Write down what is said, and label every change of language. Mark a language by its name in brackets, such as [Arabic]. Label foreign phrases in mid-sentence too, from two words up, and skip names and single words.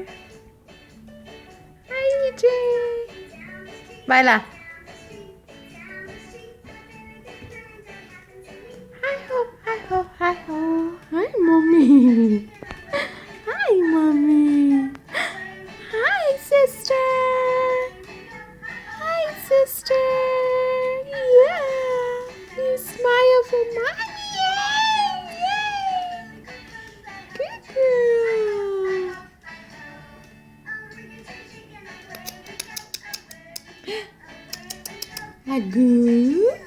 [English] Hi, EJ. Baila. Hi ho, hi ho, hi ho. Hi, mommy. Hi, mommy. Hi, sister. Hi, sister. Yeah. You smile for mommy. Yay. Yay. Good girl. Agoo.